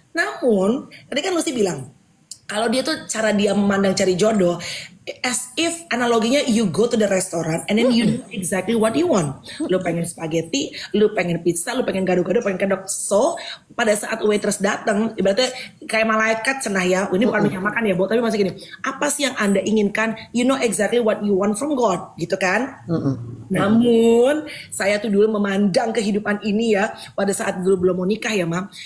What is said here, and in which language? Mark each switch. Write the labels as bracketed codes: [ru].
[id] Namun tadi kan Lucy bilang kalau dia tuh cara dia memandang cari jodoh, [en] as if [id] analoginya [en] you go to the restaurant and then you know exactly what you want. [id] Lu pengen spaghetti, lu pengen pizza, lu pengen gado-gado, pengen kedok. So pada saat waitress datang, ibaratnya kayak malaikat cenah ya. Ini bukan menyamakan ya, Bo, tapi masih gini. Apa sih yang Anda inginkan? [en] You know exactly what you want from God, gitu kan? [id] Namun saya tuh dulu memandang kehidupan ini ya, pada saat dulu belum mau nikah ya, Mam.